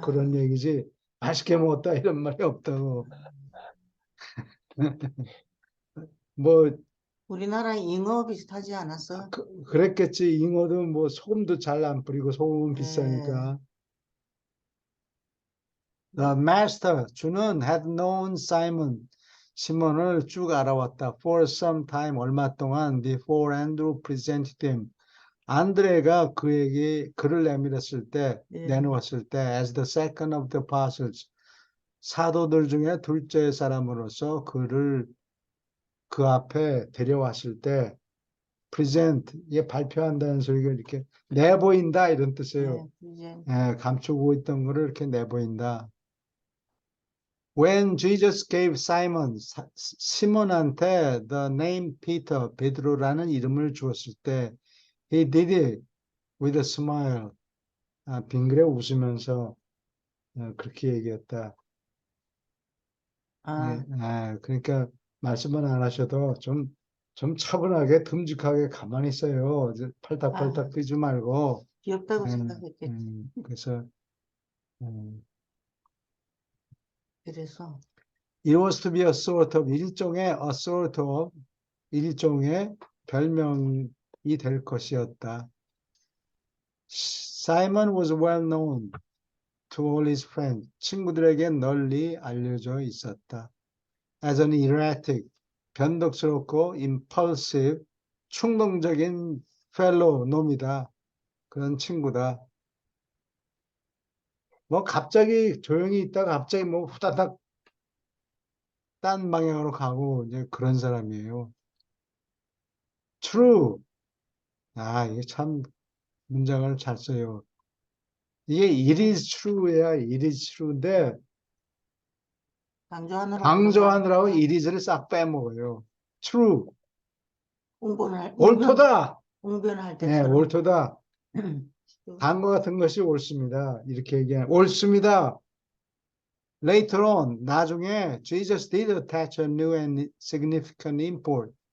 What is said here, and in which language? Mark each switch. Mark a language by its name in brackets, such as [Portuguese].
[Korean] 그런 얘기지 맛있게 먹었다 이런 말이 없다고. 뭐 우리나라 잉어 비슷하지 않았어? 그랬겠지. 잉어도 뭐 소금도 잘 안 뿌리고 소금은 예. 비싸니까. [English] The master 주는 had known Simon [Korean] 시몬을 쭉 알아왔다. [English] For some time [Korean] 얼마 동안 [English] before Andrew presented him [Korean] 안드레가 그에게 글을 내밀었을 때 예. 내놓았을 때 [English] as the second of the apostles [Korean] 사도들 중에 둘째 사람으로서 그를 그 앞에 데려왔을 때 present 예 발표한다는 소리가 이렇게 내보인다 이런 뜻이에요. 예. 이제 감추고 있던 거를 이렇게 내보인다. [English] When Jesus gave Simon 시몬한테 the name Peter [Korean] 베드로라는 이름을 주었을 때 [English] he did it with a smile [Korean] 빙그레 웃으면서 그렇게 얘기했다. 예, 아, 그러니까 말씀은 안 하셔도 좀 차분하게 듬직하게 가만히 있어요. 이제 아, 팔딱팔딱 뛰지 말고 귀엽다고 생각했겠지. 그래서 그래서 [English] it was to be a sort of [Korean] 일종의 별명이 될 것이었다. [English] Simon was well known to all his friends. [Korean] 친구들에게 널리 알려져 있었다. [English] As an erratic, [Korean] 변덕스럽고 [English] impulsive, [Korean] 충동적인 [English] fellow, [Korean] 놈이다. 그런 친구다. 뭐 갑자기 조용히 있다가 갑자기 뭐 후다닥 딴 방향으로 가고 이제 그런 사람이에요. [English] True. [Korean] 이게 참 문장을 잘 써요. 이게 [English] it is true [Korean] 야, it is true인데 강조하느라고 it is를 싹 빼먹어요. [English] True. [Korean] 옳도다. 웅변할 네, 때처럼. 옳도다. 단거 같은 것이 옳습니다. 이렇게 얘기하는 옳습니다. [English] Later on, [Korean] 나중에 [English] Jesus did attach a new and significant import.